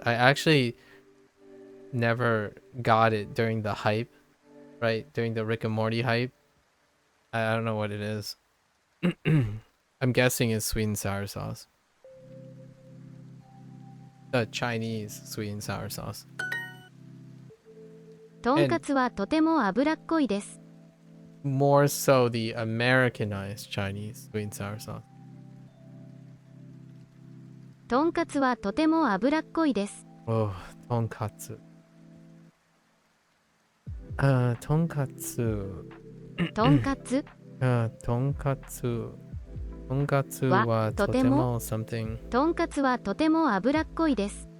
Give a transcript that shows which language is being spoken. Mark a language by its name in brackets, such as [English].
[English] I actually never got it during the hype, right? During the Rick and Morty hype. I don't know what it is. I'm guessing it's sweet and sour sauce. The Chinese sweet and sour sauce. [Japanese] とんかつはとても脂っこいです。 [English] More so the Americanized Chinese sweet and sour sauce. [Japanese] とんかつはとても脂っこいです。 [English] Oh, tonkatsu. [Japanese] Tonkatsu. とんかつ Tonkatsu. Tonkatsu wa totemo [English] something. [Japanese] とんかつはとても脂っこいです。